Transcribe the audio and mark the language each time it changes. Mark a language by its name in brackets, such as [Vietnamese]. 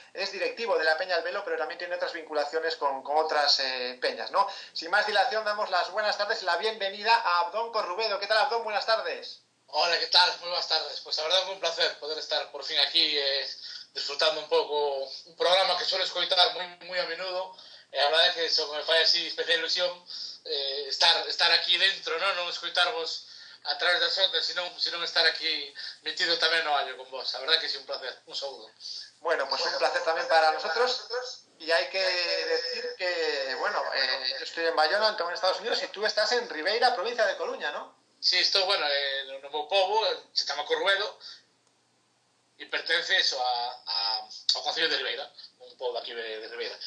[Spanish] Es directivo de la Peña El Velo, pero también tiene otras vinculaciones con otras peñas, ¿no? Sin más dilación, damos las buenas tardes y la bienvenida a Abdón Corrubedo. ¿Qué tal, Abdón? Buenas tardes. Hola, ¿qué tal? Muy buenas tardes. Pues la verdad es un placer poder estar por fin aquí disfrutando un pouco un programa que suelo [Galician] escoitar moi [Spanish] a menudo. [Galician] A verdade é que eso me fai así especial ilusión estar aquí dentro, non escoitarvos a través das ondas, sino estar aquí metido tamén no allo con vos. A verdade que sí, un placer. [Spanish] Un saludo. Bueno, pues un placer también para nosotros. Y hay que decir que, yo estoy en Bayona, en Estados Unidos, y tú estás en Ribeira, provincia de Coruña, ¿no? [Galician] Sí, estou, no meu pobo, se chama Corrubedo, e pertence eso ao Concello de Ribeira, un pobo aquí de Ribeira.